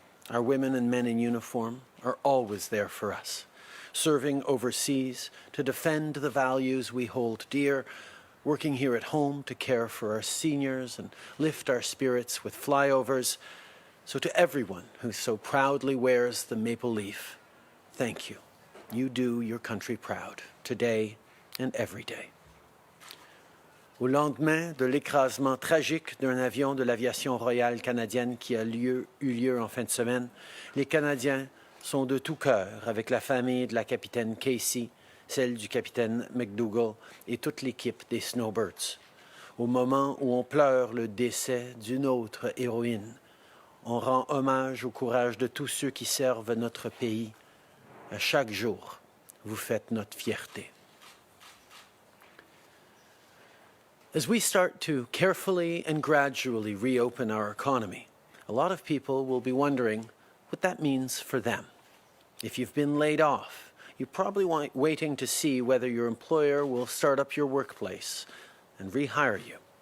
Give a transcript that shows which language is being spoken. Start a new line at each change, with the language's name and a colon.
English: Our women and men in uniform are always there for us, serving overseas to defend the values we hold dear, working here at home to care for our seniors and lift our spirits with flyovers. So to everyone who so proudly wears the maple leaf, thank you. You do your country proud, today and every day.
French: Au lendemain de l'écrasement tragique d'un avion de l'aviation royale canadienne qui a eu lieu en fin de semaine, les Canadiens sont de tout cœur avec la famille de la capitaine Casey, celle du capitaine McDougall et toute l'équipe des Snowbirds. Au moment où on pleure le décès d'une autre héroïne, on rend hommage au courage de tous ceux qui servent notre pays. À chaque jour, vous faites notre fierté.
English: As we start to carefully and gradually reopen our economy, a lot of people will be wondering what that means for them. If you've been laid off, you're probably waiting to see whether your employer will start up your workplace and rehire you.